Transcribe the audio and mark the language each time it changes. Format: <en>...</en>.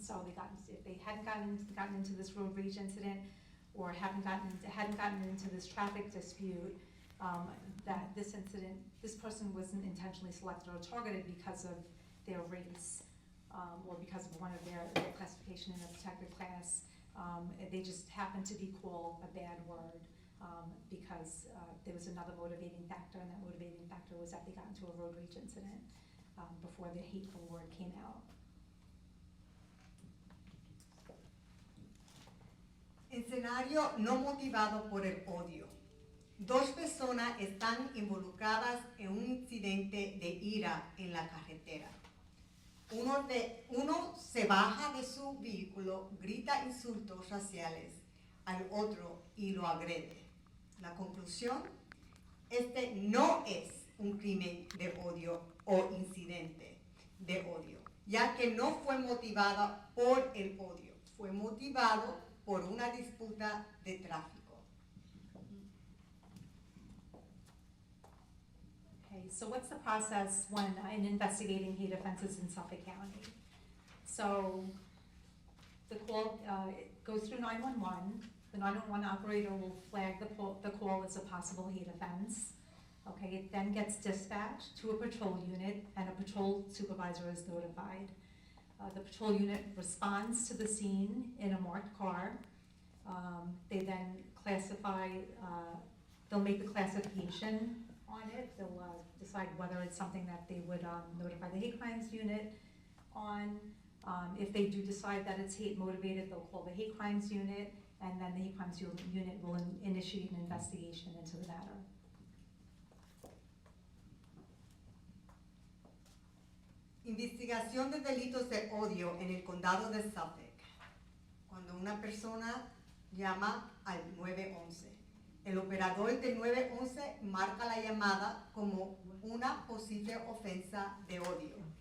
<en>So if they hadn't gotten into this road rage incident, or hadn't gotten into this traffic dispute, that this person wasn't intentionally selected or targeted because of their race, or because of one of their classification in a protected class. They just happened to be called a bad word because there was another motivating factor, and that motivating factor was that they got into a road rage incident before the hateful word came out.</en> <es>Escenario no motivado por el odio. Dos personas están involucradas en un incidente de ira en la carretera. Uno se baja de su vehículo, grita insultos raciales al otro y lo agrede. La conclusión, este no es un crimen de odio o incidente de odio, ya que no fue motivado por el odio, fue motivado por una disputa de tráfico.</es> <en>Okay, so what's the process when in investigating hate offenses in Suffolk County? So the call it goes through 911. The 911 operator will flag the call as a possible hate offense. Okay, it then gets dispatched to a patrol unit, and a patrol supervisor is notified. The patrol unit responds to the scene in a marked car. They then classify, they'll make the classification on it. They'll decide whether it's something that they would notify the hate crimes unit on. If they do decide that it's hate motivated, they'll call the hate crimes unit, and then the hate crimes unit will initiate an investigation into the matter.</en> <es>Investigación de delitos de odio en el condado de Suffolk. Cuando una persona llama al 911, el operador del 911 marca la llamada como una posible ofensa de odio.</es>